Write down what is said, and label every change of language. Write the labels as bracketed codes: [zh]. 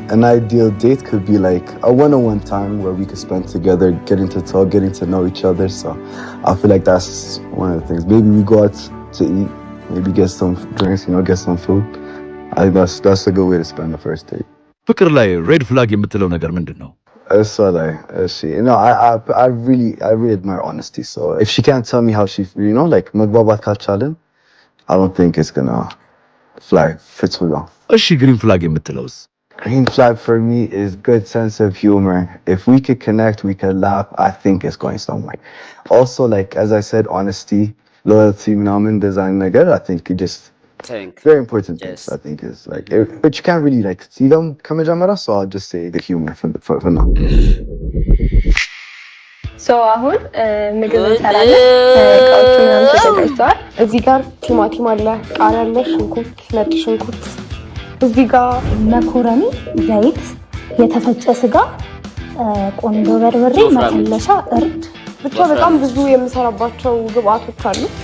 [en] An ideal date could be like a one-on-one time where we could spend together, getting to talk, getting to know each other. So I feel like that's one of the things. Maybe we go out to eat, maybe get some drinks, you know, get some food. I think that's a good way to spend the first date. [am] ፍቅር ላይ ሬድ ፍላግ የምትለው ነገር ምንድነው? [en] So like you know, I really admire honesty. So if she can't tell me how she, you know, like [am] magbabat kalchalen, [en] I don't think it's gonna fly fits well. [am] እሺ ግሪን ፍላግ የምትለውስ? [en] Green flag for me is good sense of humor. If we could connect, we could laugh, I think it's going somewhere. Also, like, as I said, honesty, loyalty, design, I think it just very important things, I think is like, but you can't really like see them come so I'll just say the humor for now. [am] So አሁን ምግብ እንሰራለን። እቃዎቹ ምናምን ተዘጋጅተዋል። እዚህ ጋር ቲማቲም አለ፣ ቃሪያ አለ፣ ሽንኩርት፣ ነጭ ሽንኩርት፣ እዚህ ጋር መኮረኒ፣ ዘይት፣ የተፈጨ ስጋ፣ ቆንጆ በርበሬ፣ መከለሻ፣ እርድ፣ ብቻ በጣም ብዙ የምሰራባቸው ግብአቶች አሉ።